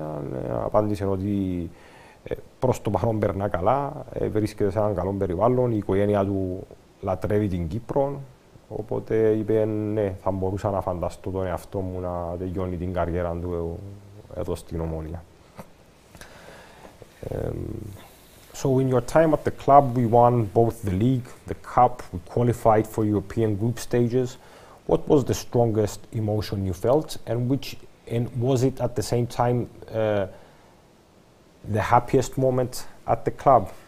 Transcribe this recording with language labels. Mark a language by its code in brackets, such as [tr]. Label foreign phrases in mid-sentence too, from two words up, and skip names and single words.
[el] Απάντησε ότι προς το παρόν περνά καλά, βρίσκεται σε έναν καλό περιβάλλον, η οικογένεια του λατρεύει την Κύπρο. Οπότε είπε ναι, θα μπορούσα να φανταστώ τον εαυτό μου να τελειώνει την καριέρα του εδώ στην Ομόνια. [en] So in your time at the club, we won both the league, the cup, we qualified for European group stages. What was the strongest emotion you felt, and was it at the same time the happiest moment at the club?